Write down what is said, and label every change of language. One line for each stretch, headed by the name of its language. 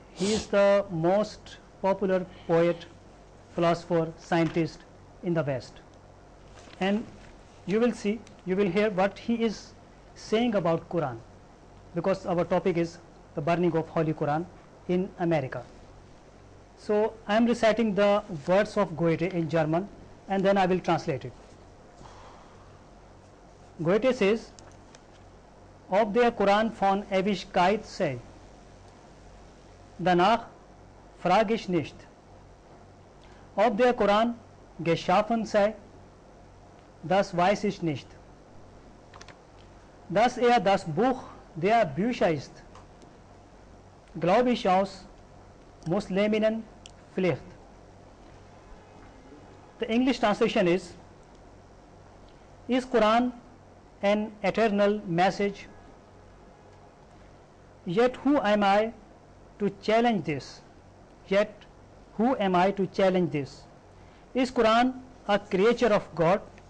English: He is the most popular poet, philosopher, scientist in the West, and you will hear what he is saying about Quran, because our topic is the burning of Holy Quran in America. So I am reciting the words of Goethe in German and then I will translate it. Goethe says,
German: ob der Koran von Ewigkeit sei, danach frage ich nicht. Ob der Koran geschaffen sei, das weiß ich nicht. Dass das Buch der Bücher ist, glaube ich aus Musliminnenpflicht.
English: The English translation is Quran an eternal message? Yet who am I to challenge this? Is Quran a creature of God?